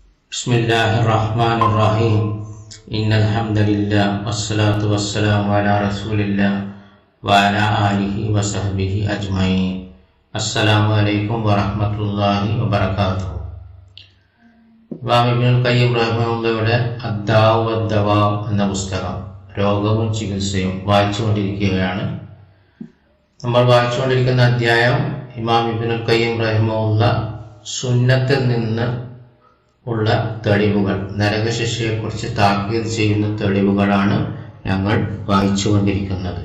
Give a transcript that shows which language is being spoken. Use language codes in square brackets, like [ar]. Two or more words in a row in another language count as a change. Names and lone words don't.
[ar] بسم الله الرحمن الرحيم. إن الحمد لله والصلاة والسلام على رسول الله وعلى آله وصحبه أجمعين. السلام عليكم ورحمة الله وبركاته. [ml] ഇമാം ഇബ്നുൽ ഖയ്യിം റഹിമഹുള്ളയുടെ അദ്ദാഉ വദ്ദവാ എന്ന പുസ്തകം രോഗവും ചികിത്സയും വായിച്ചുകൊണ്ടിരിക്കുകയാണ്. നമ്മൾ വായിച്ചുകൊണ്ടിരിക്കുന്ന അധ്യായം ഇമാം ഇബ്നുൽ ഖയ്യിം റഹിമഹുള്ള സുന്നത്തിൽ നിന്ന് ഉള്ള തെളിവുകൾ, നരകശിക്ഷയെക്കുറിച്ച് താക്കീത് ചെയ്യുന്ന തെളിവുകളാണ് ഞങ്ങൾ വായിച്ചുകൊണ്ടിരിക്കുന്നത്.